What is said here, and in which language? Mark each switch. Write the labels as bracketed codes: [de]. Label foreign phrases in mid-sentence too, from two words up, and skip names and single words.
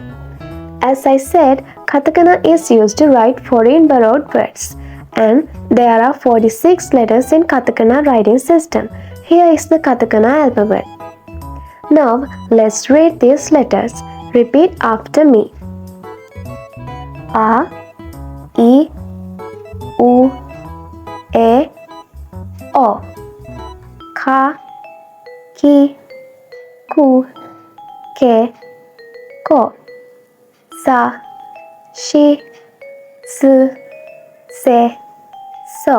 [en] As I said, katakana is used to write foreign borrowed words, and there are 46 letters in katakana writing system. Here is the katakana alphabet. Now, let's read these letters. Repeat after me. [ja] A, I, U, E, O. Ka, Ki, Ku, Ke, Ko. Sa, Shi, Su, Se, So.